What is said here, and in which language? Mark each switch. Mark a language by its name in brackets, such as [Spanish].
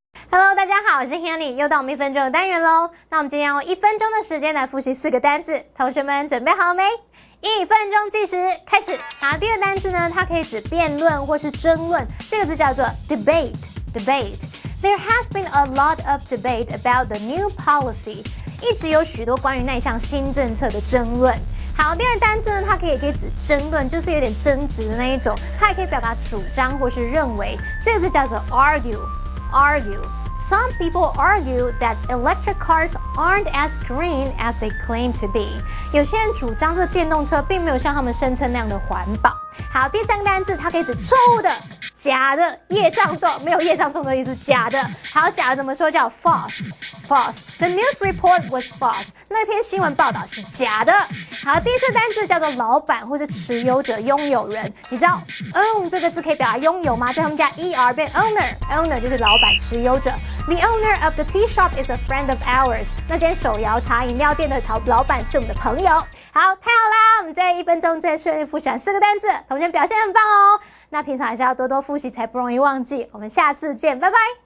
[Chinese] Hello， 大家好，我是 Hanny， 又到我们1分钟的单元喽。那我们今天用1分钟的时间来复习4个单字，同学们准备好了没？1分钟计时开始。好，第二个单字呢，它可以指辩论或是争论，这个字叫做 debate。 [English] There has been a lot of debate about the new policy。 [Chinese] 一直有许多关于那项新政策的争论。好，第二单字呢，它可以指争论，就是有点争执的那一种，它也可以表达主张或是认为，这个字叫做 argue。 [English] Some people argue that electric cars aren't as green as they claim to be. [Chinese] 有些人主张这电动车并没有像他们声称那样的环保。好，第三个单字它可以指错误的、假的、业障重，没有业障重的意思，假的。好，假的怎么说？叫 false。false. [English] The news report was false. [Chinese] 那篇新闻报道是假的。好，第四个单字叫做老板或是持有者、拥有人。你知道 own 这个字可以表达拥有吗？在后面加 er 变 owner。owner 就是老板、持有者。 [English] The owner of the tea shop is a friend of ours. [Chinese] 那间手摇茶饮料店的老板是我们的朋友。好，太好啦！我们在1分钟之内顺利复习完4个单字，同学表现很棒哦。那平常还是要多多复习，才不容易忘记。我们下次见，拜拜。